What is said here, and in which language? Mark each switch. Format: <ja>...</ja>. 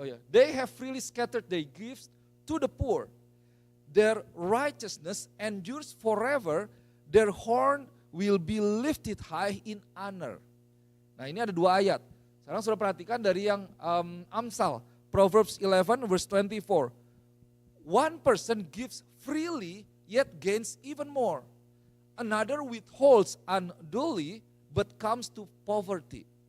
<en>They have freely scattered their gifts to the poor. Their righteousness endures forever. Their horn will be lifted high in honor.</en> <id>Nah ini ada dua ayat. Sekarang sudah perhatikan dari yang Amsal,</id> <en>Proverbs 11 verse 24. One person gives freely yet gains even more. Another withholds unduly but comes to poverty.</en>